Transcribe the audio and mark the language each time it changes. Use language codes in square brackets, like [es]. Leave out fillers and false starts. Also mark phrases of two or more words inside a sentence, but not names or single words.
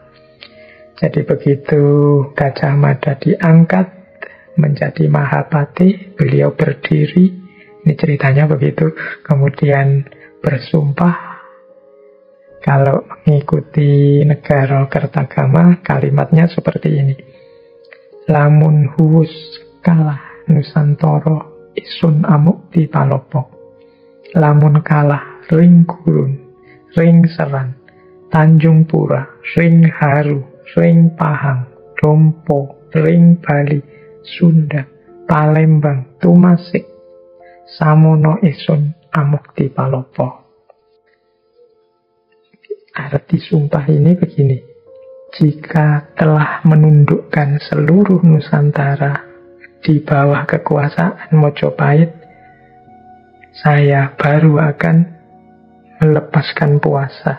[id] Jadi begitu Gajah Mada diangkat menjadi Mahapati, beliau berdiri. Ini ceritanya begitu. Kemudian bersumpah kalau mengikuti negara Kertagama, kalimatnya seperti ini. [kaw] Lamun huwus kalah Nusantara isun amukti palopo. Lamun kalah ring gurun, ring seran, Tanjung Pura, ring Haru, ring Pahang, Dompo, ring Bali, Sunda, Palembang, Tumasik, samono isun amukti palopo. [id] Arti sumpah ini begini. Jika telah menundukkan seluruh Nusantara di bawah kekuasaan Mojopahit, saya baru akan melepaskan puasa.